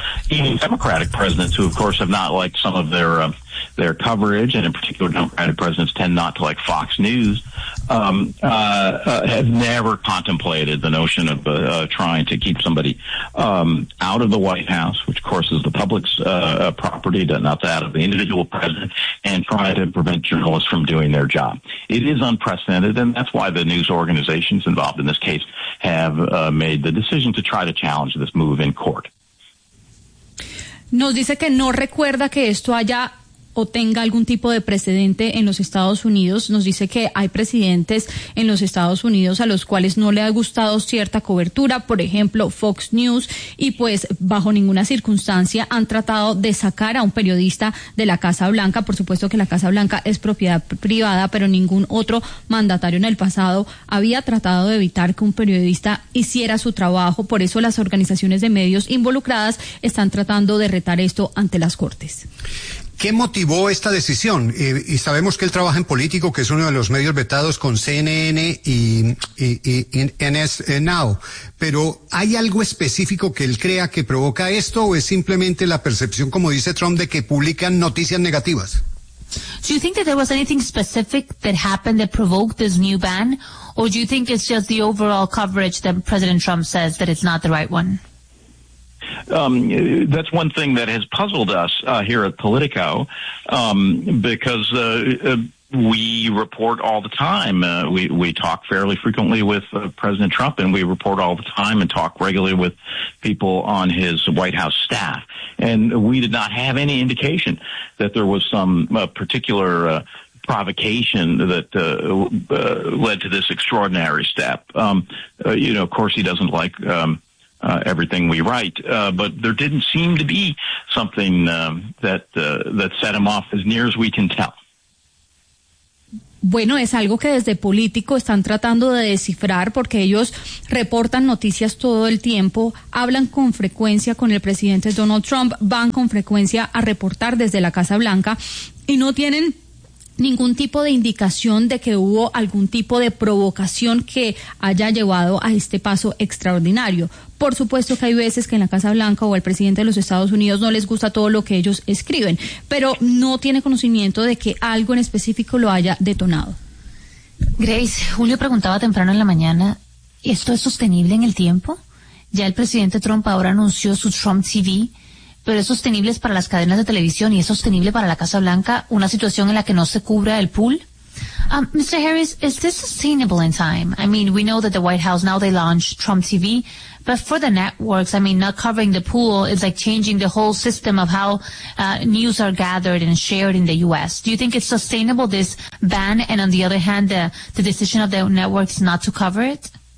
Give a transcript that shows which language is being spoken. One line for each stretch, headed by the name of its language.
English: Even Democratic presidents, who, of course, have not liked some of their coverage, and in particular Democratic presidents tend not to like Fox News, have never contemplated the notion of trying to keep somebody out of the White House, which, of course, is the public's property, not that of the individual president, and try to prevent journalists from doing their job. It is unprecedented, and that's why the news organizations involved in this case have made the decision to try to challenge this move in court.
Spanish: Nos dice que no recuerda que esto haya o tenga algún tipo de precedente en los Estados Unidos. Nos dice que hay presidentes en los Estados Unidos a los cuales no le ha gustado cierta cobertura, por ejemplo, Fox News, y pues bajo ninguna circunstancia han tratado de sacar a un periodista de la Casa Blanca. Por supuesto que la Casa Blanca es propiedad privada, pero ningún otro mandatario en el pasado había tratado de evitar que un periodista hiciera su trabajo. Por eso las organizaciones de medios involucradas están tratando de retar esto ante las Cortes. ¿Qué motivó esta decisión? Y sabemos que él trabaja en Político, que es uno de los medios vetados con CNN y NS Now. Pero ¿hay algo específico que él crea que provoca esto, o es simplemente la percepción, como dice Trump, de que publican noticias negativas?
English: Do you think that there was anything specific that happened that provoked this new ban, or do you think it's just the overall coverage that President Trump says that it's not the right one? That's one thing that has puzzled us here at Politico, because we report all the time. We talk fairly frequently with President Trump, and we report all the time and talk regularly with people on his White House staff. And we did not have any indication that there was some particular provocation that led to this extraordinary step. Of course, he doesn't like everything we write, but there didn't seem to be something that set him off, as near as we can tell.
Spanish: Bueno, es algo que desde Político están tratando de descifrar, porque ellos reportan noticias todo el tiempo, hablan con frecuencia con el presidente Donald Trump, van con frecuencia a reportar desde la Casa Blanca y no tienen ningún tipo de indicación de que hubo algún tipo de provocación que haya llevado a este paso extraordinario. Por supuesto que hay veces que en la Casa Blanca o al presidente de los Estados Unidos no les gusta todo lo que ellos escriben, pero no tiene conocimiento de que algo en específico lo haya detonado. Grace, Julio preguntaba temprano en la mañana, ¿esto es sostenible en el tiempo? Ya el presidente Trump ahora anunció su Trump TV, pero ¿es sostenible para las cadenas de televisión y es sostenible para la Casa Blanca una situación en la que no se cubra el pool?
English: Mr. Harris, is this sustainable in time? I mean, we know that the White House, now they launched Trump TV, but for the networks, I mean, not covering the pool is like changing the whole system of how news are gathered and shared in the U.S. Do you think it's sustainable, this ban, and on the other hand, the decision of the networks not to cover it?